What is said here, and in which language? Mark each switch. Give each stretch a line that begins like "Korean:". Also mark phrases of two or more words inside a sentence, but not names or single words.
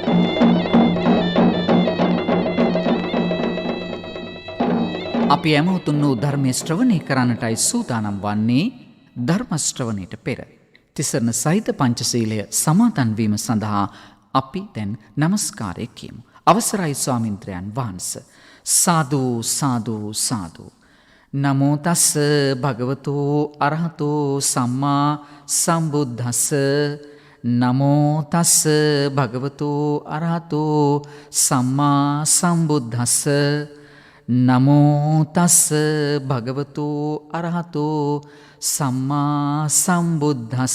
Sinhala: අපි ඇමෝතුන් වූ ධර්මය ශ්‍රවණය කරන්නටයි සූදානම් වන්නේ. ධර්ම ශ්‍රවණයට පෙර තිසරණ සහිත පංචශීලය සමාදන් වීම සඳහා අපි දැන් නමස්කාරය කියමු. අවසරයි ස්වාමින්ද්‍රයන් වහන්සේ.
Pali: සාදු සාදු සාදු. නමෝ තස්ස භගවතු අරහතෝ සම්මා සම්බුද්දස්ස. නමෝ තස්ස භගවතු අරහතෝ සම්මා සම්බුද්දස්ස. නමෝ තස්ස භගවතු අරහතෝ සම්මා සම්බුද්දස්ස.